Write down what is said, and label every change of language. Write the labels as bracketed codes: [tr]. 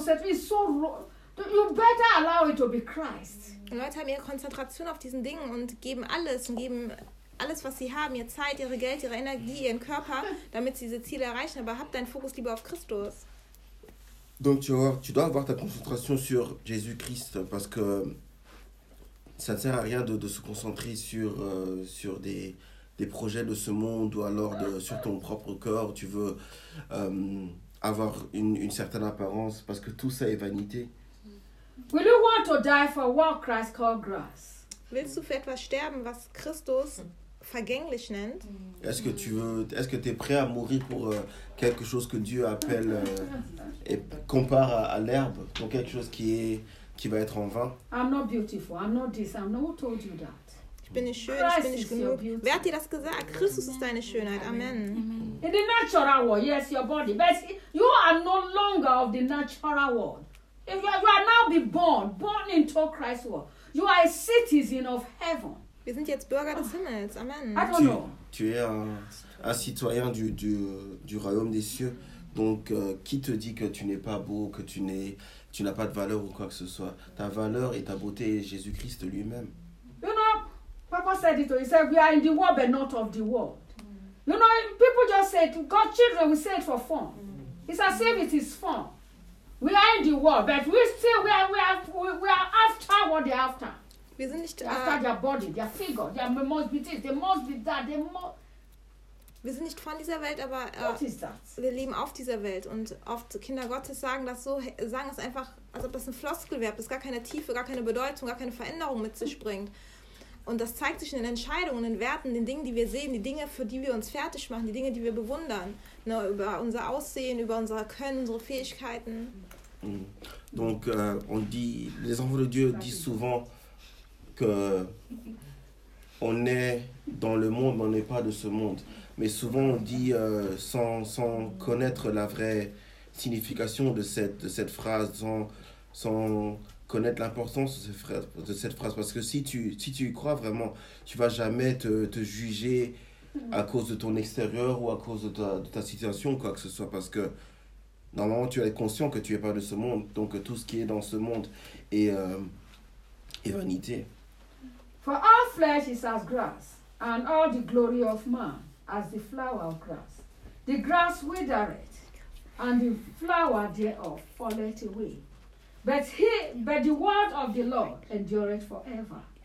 [en] You better allow it to be Christ. [de] Leute haben ihre Konzentration auf diesen Dingen und geben alles, was sie haben, ihr Zeit, ihre Geld, ihre Energie, ihren Körper, damit sie diese Ziele erreichen. Aber habt deinen Fokus lieber auf Christus. [fr] Donc tu dois avoir ta concentration sur Jésus Christ parce que ça ne sert à rien de se concentrer sur des projets de ce monde ou alors sur ton propre corps. Tu veux avoir une certaine apparence parce que tout ça est vanité. [en] Will you want to die for what Christ called grass? [de] Willst du für etwas sterben, was Christus vergänglich nennt? [fr] Est-ce que tu es prêt à mourir pour quelque chose que Dieu appelle et compare à l'herbe, donc quelque chose qui va être en vain? [en] I'm not beautiful. I'm not this. I'm not who told you that. [de] Ich bin nicht schön. Christ, ich bin nicht genug. Wer hat dir das gesagt? Christus ist deine Schönheit. [en] Amen. In the natural world, yes, your body. But you are no longer of the natural world. If you are now born into Christ's world, you are a citizen of heaven. [de] Wir sind jetzt Bürger des Himmels. [en] Amen. I don't know. [fr] Tu es un citoyen du royaume des cieux. Donc, qui te dit que tu n'es pas beau, que tu n'as pas de valeur ou quoi que ce soit? Ta valeur et ta beauté est Jésus-Christ lui-même. [en] You know, Papa said it. He said, we are in the world, but not of the world. You know, people just say, God's children, we say it for fun. It's as if it is fun. We are in the world, but we are after what they are after. [de] Wir sind nicht [en] after their body, their figure, their must be this, they must be that, they must. [de] Wir sind nicht von dieser Welt, aber wir leben auf dieser Welt. Und oft Kinder Gottes sagen es einfach, als ob das ein Floskel wäre, das gar keine Tiefe, gar keine Bedeutung, gar keine Veränderung mit sich bringt. Und das zeigt sich in den Entscheidungen, in den Werten, in den Dingen, die wir sehen, die Dinge, für die wir uns fertig machen, die Dinge, die wir bewundern. Ne, über unser Aussehen, über unser Können, unsere Fähigkeiten. [fr] Donc, on dit, les enfants de Dieu disent souvent que on est dans le monde, on n'est pas de ce monde. Mais souvent on dit sans connaître la vraie signification de cette phrase, sans connaître l'importance de cette phrase, parce que si tu y crois vraiment, tu vas jamais te juger à cause de ton extérieur ou à cause de ta situation quoi que ce soit, parce que normalement tu es conscient que tu es pas de ce monde, donc tout ce qui est dans ce monde est vanité. [en] For all flesh is as grass, and all the glory of man as the flower of grass. The grass withereth, and the flower thereof falleth away. But the word of the Lord endureth forever.